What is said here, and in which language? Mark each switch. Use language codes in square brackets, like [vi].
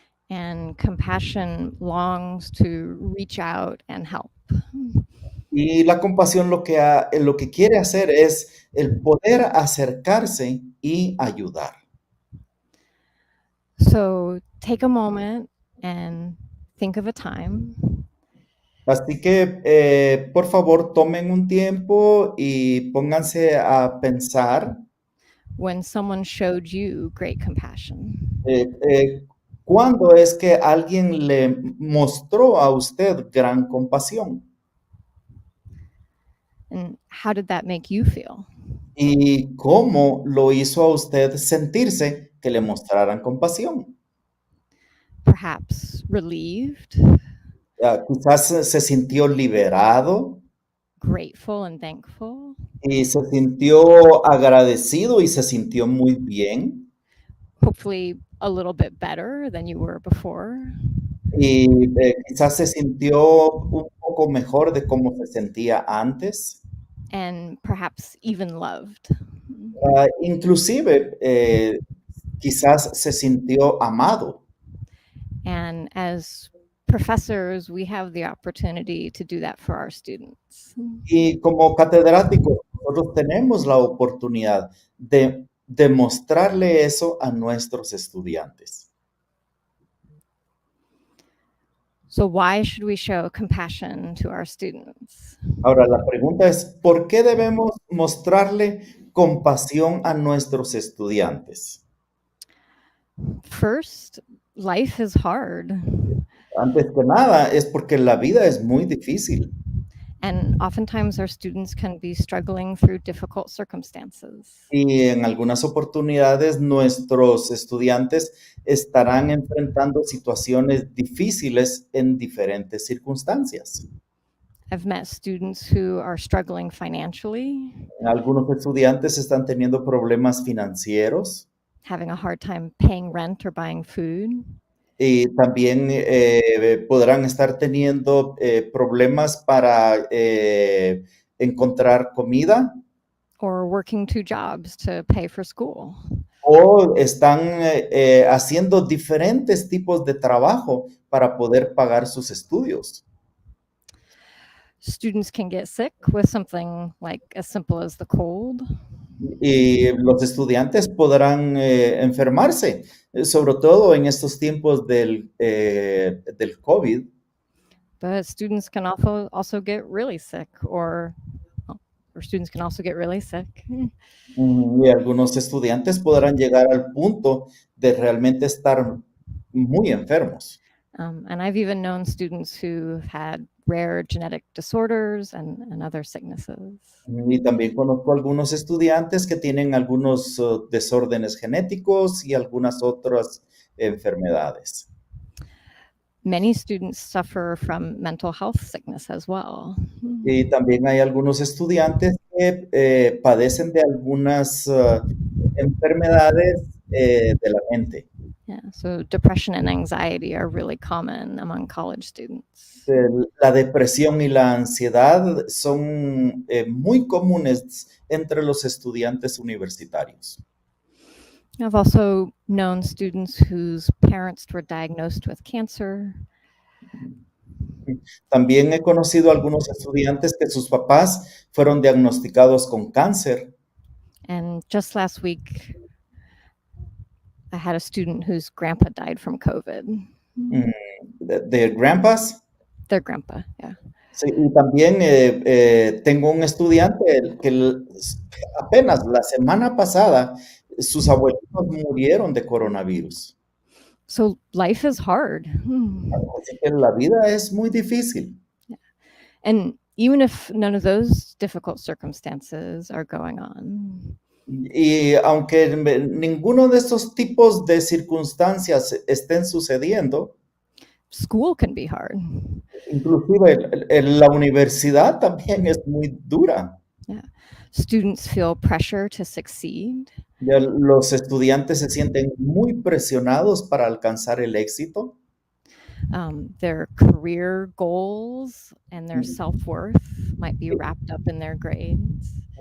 [en] And compassion longs to reach out and help. [es] Y la compasión lo que quiere hacer es el poder acercarse y ayudar. [en] So take a moment and think of a time. [es] Así que, por favor, tomen un tiempo y pónganse a pensar [en] When someone showed you great compassion. [es] ¿Cuándo es que alguien le mostró a usted gran compasión? [en] And how did that make you feel? [es] ¿Y cómo lo hizo a usted sentirse que le mostraran compasión? [en] Perhaps relieved, [es] Quizás se sintió liberado [en] grateful and thankful. [es] y se sintió agradecido y se sintió muy bien. [en] Hopefully a little bit better than you were before. [es] Y quizás se sintió un poco mejor de cómo se sentía antes. [en] And perhaps even loved. [es] Inclusive, quizás se sintió amado. [en] And as professors, we have the opportunity to do that for our students. [es] Y como catedráticos, nosotros tenemos la oportunidad de demostrarle eso a nuestros estudiantes. [en] So why should we show compassion to our students? [es] Ahora, la pregunta es, ¿por qué debemos mostrarle compasión a nuestros estudiantes? [en] First, life is hard. [es] Antes que nada, es porque la vida es muy difícil. [en] And oftentimes our students can be struggling through difficult circumstances. [es] Y en algunas oportunidades nuestros estudiantes estarán enfrentando situaciones difíciles en diferentes circunstancias. [en] I've met students who are struggling financially, [es] Algunos estudiantes están teniendo problemas financieros [en] having a hard time paying rent or buying food, [es] y también podrán estar teniendo problemas para encontrar comida [en] or working 2 jobs to pay for school. [es] o están haciendo diferentes tipos de trabajo para poder pagar sus estudios. [en] Students can get sick with something like as simple as the cold, [es] Y los estudiantes podrán enfermarse, sobre todo en estos tiempos del COVID. [en] but students can also get really sick, or students can also get really sick. [es] Y algunos estudiantes podrán llegar al punto de realmente estar muy enfermos. [en] And I've even known students who had rare genetic disorders and other sicknesses. [es] Y también conozco algunos estudiantes que tienen algunos desórdenes genéticos y algunas otras enfermedades. [en] Many students suffer from mental health sickness as well. [es] Y también hay algunos estudiantes que padecen de algunas enfermedades de la mente. [en] Yeah, so depression and anxiety are really common among college students. [es] La depresión y la ansiedad son muy comunes entre los estudiantes universitarios. [en] I've also known students whose parents were diagnosed with cancer. [es] También he conocido algunos estudiantes que sus papás fueron diagnosticados con cáncer. [en] And just last week, I had a student whose grandpa died from COVID. [es] ¿De grandpas? [en] Their grandpa, yeah. [es] Sí, y también tengo un estudiante que apenas la semana pasada sus abuelitos murieron de coronavirus. [en] So life is hard. [es] Así que la vida es muy difícil. [en] Yeah. And even if none of those difficult circumstances are going on, [es] Y aunque ninguno de estos tipos de circunstancias estén sucediendo, [en] school can be hard. [es] inclusive la universidad también es muy dura. [en] Yeah. Students feel pressure to succeed. [es] Ya los estudiantes se sienten muy presionados para alcanzar el éxito. [en] Their career goals and their self-worth might be wrapped up in their grades.